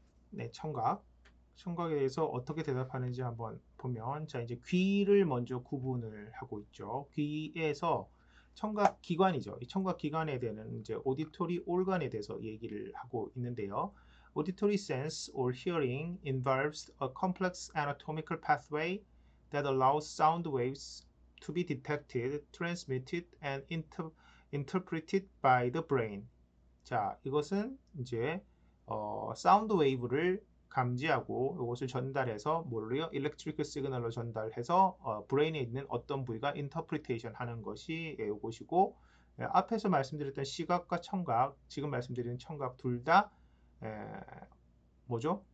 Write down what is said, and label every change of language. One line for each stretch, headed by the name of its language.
Korean: 네, 청각에 대해서 어떻게 대답하는지 한번 보면, 자, 이제 귀를 먼저 구분을 하고 있죠. 귀에서 청각 기관이죠. 이 청각 기관에 대한 이제 auditory organ에 대해서 얘기를 하고 있는데요.
English: Auditory sense or hearing involves a complex anatomical pathway that allows sound waves to be detected, transmitted, and interpreted by the brain.
Korean: 자, 이것은 이제 사운드 웨이브를 감지하고 이것을 전달해서 뭘로요? 일렉트리컬 시그널로 전달해서 브레인에 있는 어떤 부위가 인터프리테이션 하는 것이 이것이고, 앞에서 말씀드렸던 시각과 청각, 지금 말씀드리는 청각 둘 다 뭐죠?